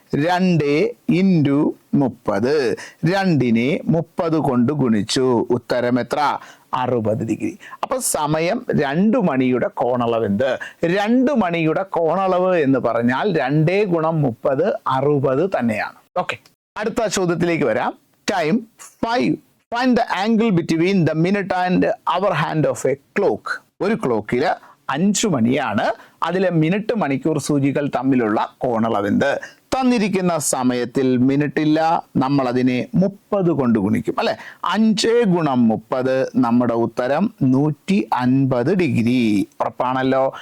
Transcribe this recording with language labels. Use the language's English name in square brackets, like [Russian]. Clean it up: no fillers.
[Malayalam] 2 × 30. 2നെ 30 കൊണ്ട് ഗുണിച്ചു. ഉത്തരം എത്ര? 60 ഡിഗ്രി. അപ്പൊ സമയം 2 മണിയുടെ കോണളവെന്ത്? 2 മണിയുടെ കോണളവ് എന്ന് പറഞ്ഞാൽ 2 ഗുണം 30 60 തന്നെയാണ്. ഓക്കെ, അടുത്ത ചോദ്യത്തിലേക്ക് വരാം. Time 5. [English] Find the angle between the minute and hour hand of a clock. [Malayalam] ഒരു ക്ലോക്കിൽ 5 മണിയാണ്. അതിലെ മിനിറ്റ് മണിക്കൂർ സൂചികൾ തമ്മിലുള്ള കോണളവെന്ത്? തന്നിരിക്കുന്ന സമയത്തിൽ മിനിറ്റ് ഇല്ല, നമ്മൾ അതിനെ 30 കൊണ്ട് ഗുണിക്കും അല്ലെ. 5 ഗുണം 30 നമ്മുടെ ഉത്തരം 150 ഡിഗ്രി. ഉറപ്പാണല്ലോ.